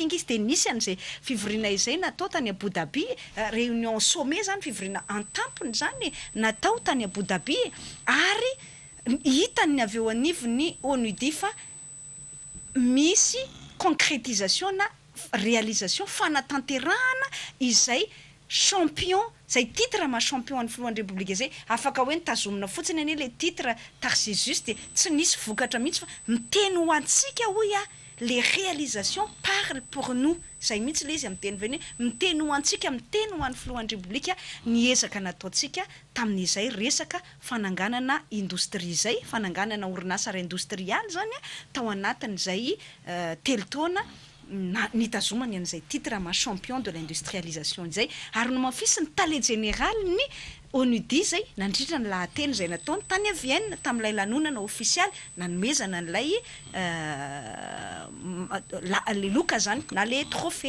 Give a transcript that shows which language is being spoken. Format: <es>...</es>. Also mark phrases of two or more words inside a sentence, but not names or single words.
<mg>izy de nisy an'izay fivoriana izay natao tany Abu Dhabi</mg> <fr>réunion sommet</fr> <mg>zany fivoriana an-tampony zany natao tany Abu Dhabi ary hitany avy eo anivony ONUDI fa misy concrétisation na réalisation fanatanterahana izay champion zay titre ma champion an'ny filohan'ny republika zay afaka hoe nitazomina fotsiny ane</mg> <fr>le titre</fr> <mg>Tarcisius de tsy nisy vokatra mihitsy fa miteny ho antsika hoy</mg> <fr>les réalisations parlent pour nous</fr> <mg>zay mihitsy le izy amin'ny teny veny miteny ho antsika miteny ho an'ny filohan'ny republika niezaka nataontsika tamin'izay resaka fananganana industrie zay fananganana orinasa ara-industrialy zany tao anatin'izay telotaona nitazomany an'izay titre ma</mg> <fr>champion de l'industrialisation</fr> <mg>zay ary no mafisy ny tale général ny ONUDI zay nandritra ny lahateny zay nataony tany Vienne tamin'ilay lanonana official nanomezana an'ilay le loka zany na</mg> <fr>le trophée</fr>